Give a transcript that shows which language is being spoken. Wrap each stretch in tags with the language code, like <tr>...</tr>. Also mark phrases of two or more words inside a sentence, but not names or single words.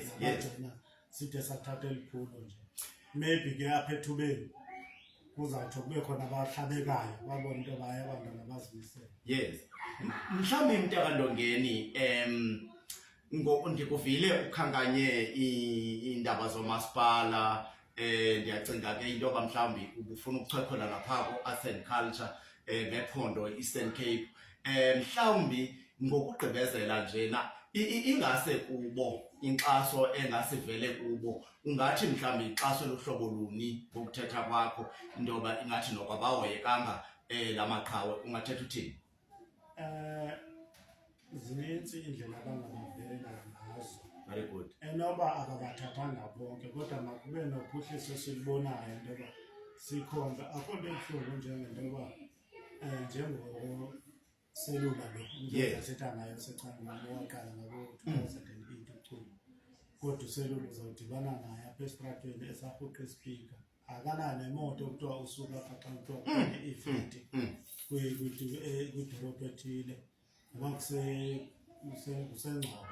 <xh>side sathatha elikhulu nje maybe ke apha ethubeni kuzawuthi kube khona abahlabekayo babone into baye abantwana bazimisele yes mhlawumbe mntakandongeni ndikuvile ukhankanye indaba zomasipala ndiyacinga ke into yoba mhlawumbi ubufuna ukuchwephela lapha ku-</xh> <en>arts and culture</en> <xh>ngephondo Eastern Cape mhlawumbi ngokugqibezela njena ingase kubo inkxaso engasivele kubo ungathi mhlawumbi ixaso lohlobo luni ngokuthetha kwakho into yoba ingathi nokwabahoyekanga lamaqhawe ungathetha uthini zinintsi indlela abangabavela ngazo</xh> <en>very good</en> <xh>enoba ababathathanga bonke kodwa makube nophuhliso silibonayo into yoba sikhomba akho nto ebuhlungu njengento yoba njengoselula lo athetha ngayo secangweni owaqala ngabo-2008 uculo kodwa uselula uzawudibana naye apha esitratweni esarhuqa ispika akanayo nemoto kuthiwa usuka apha xa kuthiwa kune event kwidolophu ethile noba kusengcobo</xh>